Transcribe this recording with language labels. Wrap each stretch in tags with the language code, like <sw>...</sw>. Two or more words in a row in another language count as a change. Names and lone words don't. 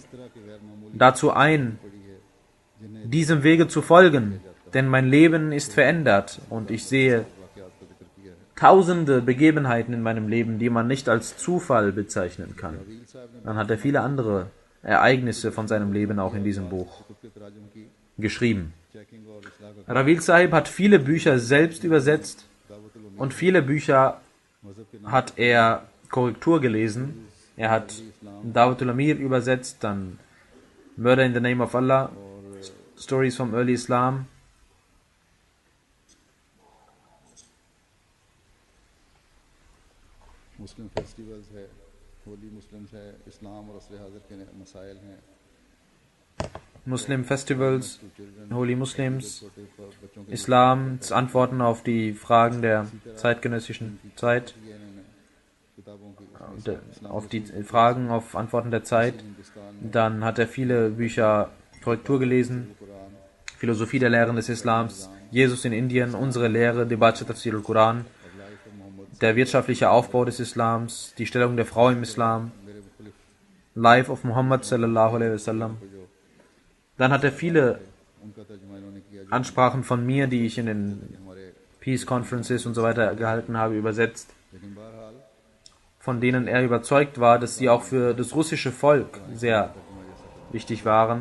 <ur>طرح کے غیر معمولی</ur> <de>dazu ein, diesem Wege zu folgen. Denn mein Leben ist verändert und ich sehe</de> <ur>واقعات کا ذکر کیا ہے.</ur> <de>tausende Begebenheiten in meinem Leben, die man nicht als Zufall bezeichnen kann.</de> <ur>وکیل صاحب نے</ur> <de>Dann hat er viele andere Ereignisse von seinem Leben auch in diesem Buch</de> <ur>خود کے تراجم کی</ur> <de>geschrieben.</de> <ur>چیکنگ اور اصلاح کا</ur> <de>Ravil Sahib hat viele Bücher selbst übersetzt</de> <ur>دعوۃ الامیر</ur> <de>und viele Bücher</de> <ur>مذہب کے نام</ur> <de>hat er Korrektur gelesen. Er hat Dawat al-Amir übersetzt, dann Murder in the Name of Allah, Stories from Early Islam.</de> <ur>مسلم فیسٹیولز ہے، ہولی مسلمز ہے، اسلام اور عصر حاضر کے مسائل ہیں,</ur> <de>Muslim Festivals, Holy Muslims, Islams Antworten auf die Fragen der zeitgenössischen Zeit, auf die Fragen auf Antworten der Zeit. Dann hat er viele Bücher Korrektur gelesen, Philosophie der Lehren des Islams, Jesus in Indien, unsere Lehre, Debatte Tafsir al-Quran, der wirtschaftliche Aufbau des Islams, die Stellung der Frau im Islam, Life of Muhammad</de> <ar>صلى الله عليه وسلم.</ar> <de>Dann hat er viele Ansprachen von mir, die ich in den Peace Conferences und so weiter gehalten habe, übersetzt, von denen er überzeugt war, dass sie auch für das russische Volk sehr wichtig waren.</de>